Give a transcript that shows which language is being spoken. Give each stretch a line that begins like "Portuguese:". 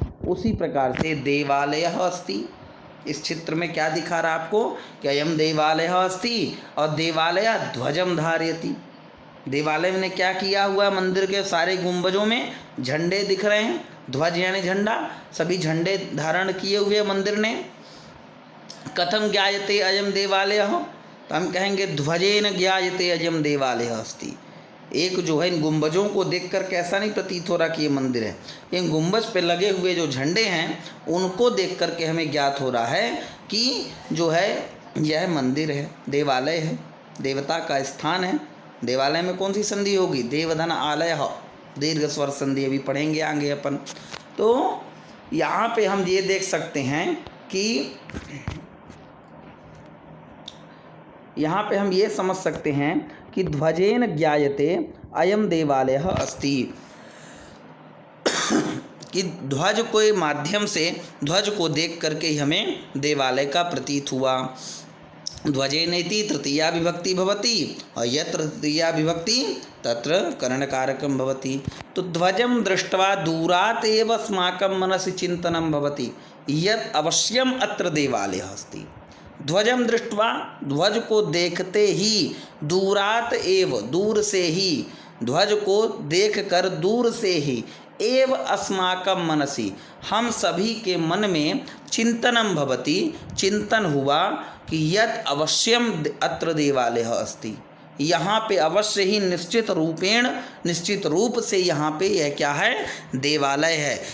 Hindi: उसी प्रकार से देवालयः अस्ति, इस चित्र में क्या दिखा रहा आपको कि
Sanskrit: अयम देवालयः अस्ति,
Hindi: और
Sanskrit: देवालय ध्वजम धारयति।
Hindi: देवालय ने क्या किया हुआ है? मंदिर के सारे गुंबजों में झंडे दिख रहे हैं। ध्वज यानी झंडा, सभी झंडे धारण किए हुए मंदिर ने।
Sanskrit: कथम ज्ञायते अयम देवालयः,
Hindi: तो हम कहेंगे
Sanskrit: ध्वजेन ज्ञायते अयम देवालयः अस्ति।
Hindi: एक जो है इन गुंबजों को देखकर कैसा नहीं प्रतीत हो रहा कि ये मंदिर है? इन गुंबज पे लगे हुए जो झंडे हैं उनको देख करके हमें ज्ञात हो रहा है कि जो है यह मंदिर है, देवालय है, देवता का स्थान है। देवालय में कौन सी संधि होगी? देवधन आलय, दीर्घ स्वर संधि, अभी पढ़ेंगे आगे अपन। तो यहाँ पे हम ये देख सकते हैं कि यहाँ पे हम ये समझ सकते हैं कि
Sanskrit: ध्वजेन ज्ञायते अयम देवालयः अस्ति,
Hindi: कि ध्वज के माध्यम से, ध्वज को देख करके हमें देवालय का प्रतीत हुआ।
Sanskrit: ध्वजेनेति तृतीया विभक्ति भवति और यत्र तृतीया विभक्ति तत्र करणकारकं भवति। तो ध्वजं दृष्ट्वा दूरात् एव अस्माकं मनसि चिन्तनं भवति यत् अवश्यम अत्र देवालयः अस्ति। ध्वजं दृष्ट्वा,
Hindi: ध्वज को देखते ही, दूरात एव, दूर से ही, ध्वज को देखकर दूर से ही,
Sanskrit: एव अस्माकं मनसि,
Hindi: हम सभी के मन में
Sanskrit: चिंतनम भवति,
Hindi: चिंतन हुआ कि
Sanskrit: यत् अवश्यम अत्र देवालयः अस्ति,
Hindi: यहाँ पे अवश्य ही निश्चित रूपेण, निश्चित रूप से यहाँ पे यह क्या है, देवालय है।